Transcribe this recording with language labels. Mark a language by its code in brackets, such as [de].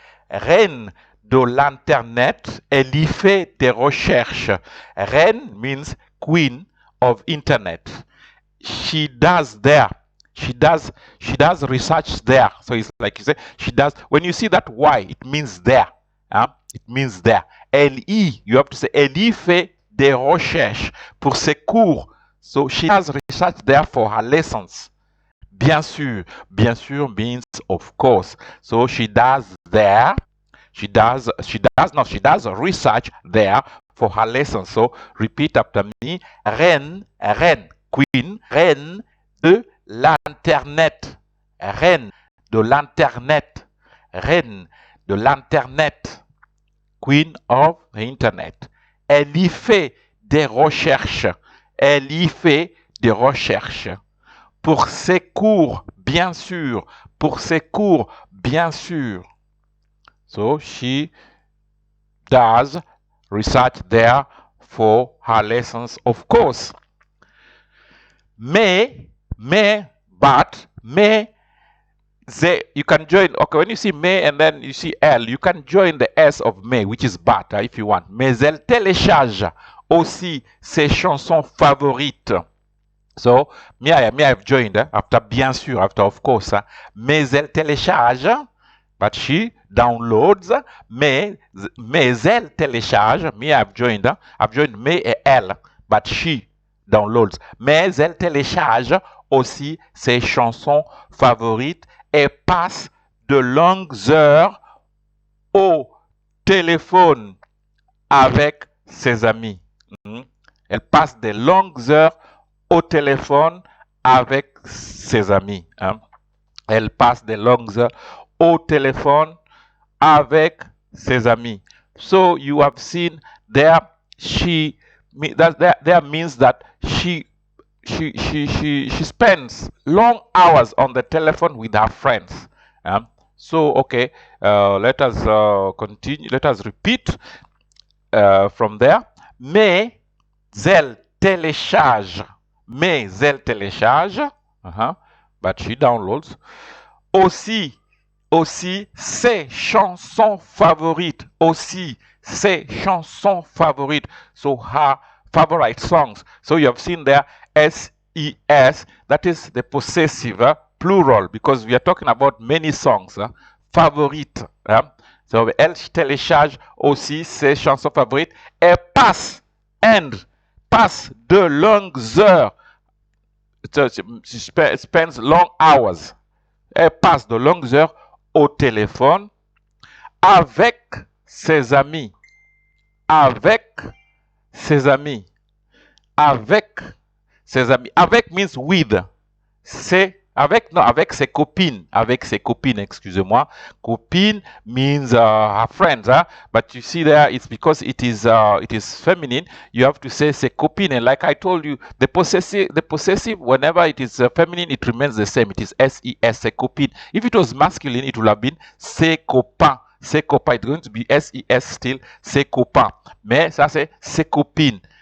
[fr] Reine de l'Internet, elle y fait des recherches. [en] Reine means queen of Internet. She does research there. So it's like you say, she does. When you see that Y, it means there. It means there. [fr] Elle-y, [en] you have to say, [fr] elle y fait des recherches pour ses cours. [en] So she has research there for her lessons. [fr] Bien sûr [en] means of course. So she does there. She does research there for her lessons. So repeat after me. Reine, queen, [fr] reine de l'Internet. Reine de l'Internet. Reine de l'Internet. [en] Queen of the Internet. [fr] Elle y fait des recherches. Elle y fait des recherches. Pour ses cours, bien sûr. Pour ses cours, bien sûr. [en] So she does research there for her lessons, of course. You can join, okay, when you see mais and then you see elle, you can join the S of mais, which is but, if you want. [fr] Mais elle télécharge aussi ses chansons favorites. [en] So, me I've joined after, [fr] bien sûr, after of course, mais elle télécharge, [en] but she downloads, [fr] mais elle télécharge, [en] me I've joined me et elle, but she downloads, [fr] mais elle télécharge aussi ses chansons favorites et passe de longues heures au téléphone avec ses amis. Elle passe de longues heures au téléphone avec ses amis. Elle passe de longues heures au téléphone avec ses amis. [en] So you have seen there, there means that she spends long hours on the telephone with her friends. So okay, let us continue. Let us repeat from there. [fr] Mais elle télécharge. Mais elle télécharge. [en] But she downloads. [fr] Aussi ses chansons favorites. Aussi ses chansons favorites. [en] So her favorite songs. So you have seen there SES. That is the possessive plural, because we are talking about many songs. Favorite. [fr] So elle télécharge aussi ses chansons favorites et passe de longues heures. [en] So she spends long hours. [fr] Elle passe de longues heures au téléphone avec ses amis. Avec ses amis. Avec ses amis. [en] Avec means with. [fr] Avec ses copines. Avec ses copines, excusez-moi. [en] Copine means her friends. But you see there, it's because it is feminine. You have to say ses copines. And like I told you, the possessive, whenever it is feminine, it remains the same. It is SES, ses copines. If it was masculine, it would have been [fr] ses copains. Ses copains. [en] It's going to be SES still, ses copains. [fr] Mais ça, c'est ses copines.